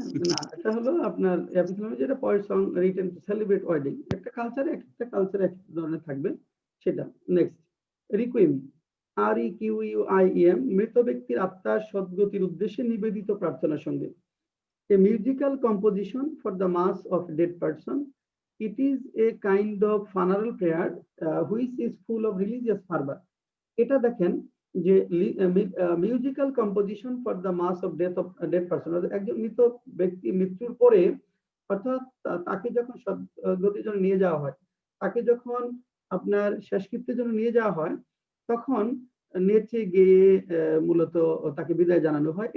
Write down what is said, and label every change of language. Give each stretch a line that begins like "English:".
Bangla: না, এটা হলো আপনার যেটা
English: Poet song written to celebrate wedding.
Bangla: একটা কালচারে একটা কালচারে এক ধরনের থাকবে সেটা। নেক্সট, রিকুইম, REQUIEM, মৃত ব্যক্তির আত্মার সদ্গতির উদ্দেশ্যে নিবেদিত প্রার্থনা সঙ্গীত।
English: A musical composition for the mass of dead person. It is a kind of funeral prayer which is full of religious fervor.
Bangla: এটা দেখেন যে
English: musical composition for the mass of dead person,
Bangla: একজন মৃত ব্যক্তি মৃত্যুর পরে অর্থাৎ তাকে যখন সদ্গতির জন্য নিয়ে যাওয়া হয়, তাকে যখন আপনার শেষকৃত্যের জন্য নিয়ে যাওয়া হয়, তখন নেচে গেয়ে মূলত তাকে বিদায় জানানো হয়।